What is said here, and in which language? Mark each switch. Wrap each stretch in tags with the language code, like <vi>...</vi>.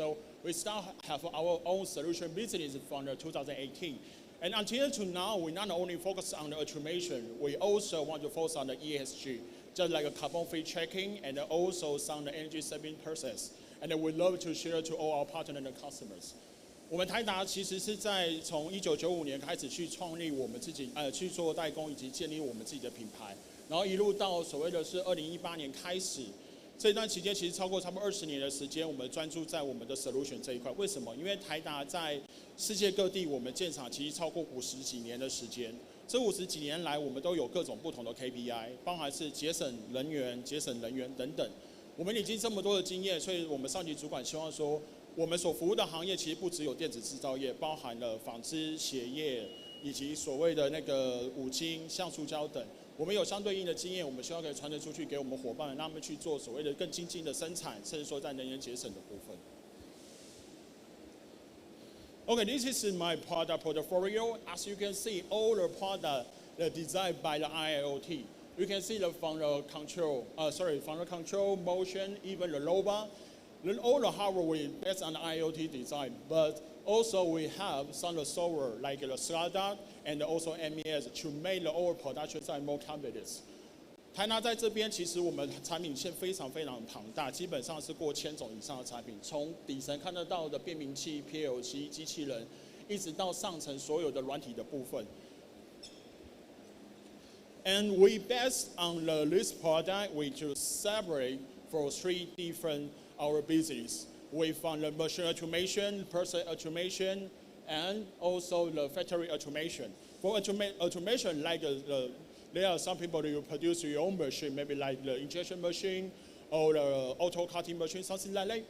<en>So we start have our own solution business from 2018. And until to now, we not only focus on the automation, we also want to focus on the ESG, just like a carbon-free tracking and also some energy saving process. And we love to share to all our partners and customers.</en> <zh>我们台达其实是在从1995年开始去创立我们自己去做代工以及建立我们自己的品牌，然后一路到所谓的是2018年开始，这一段期间其实超过差不多20年的时间，我们专注在我们的 solution 这一块。为什么？因为台达在世界各地我们建厂其实超过50几年的时间。这50几年来，我们都有各种不同的 KPI， 包含是节省人员等等。我们已经这么多的经验，所以我们上级主管希望说，我们所服务的行业其实不只有电子制造业，包含了纺织、鞋业以及所谓的那个五金、橡塑胶等。我们有相对应的经验，我们希望可以传承出去给我们伙伴，让他们去做所谓的更精进的生产，甚至说在能源节省的部分。</zh> <en>Okay, this is my product portfolio. As you can see, all the products designed by the IIoT. You can see from the control, motion, even the robot. Then all the hardware we based on the IoT design, but also we have some of the software like the SCADA and also MES to make the overall production side more competitive.</en> <zh>台达在这边，其实我们产品线非常非常庞大，基本上是过1000种以上的产品，从底层看得到的变频器、PLC、机器人，一直到上层所有的软体的部分。</zh> <en>And we based on this product, we just separate for 3 different our business. We found the machine automation, process automation, and also the factory automation. For automation, like there are some people who produce your own machine, maybe like the injection machine or the auto cutting machine, something like that.</en>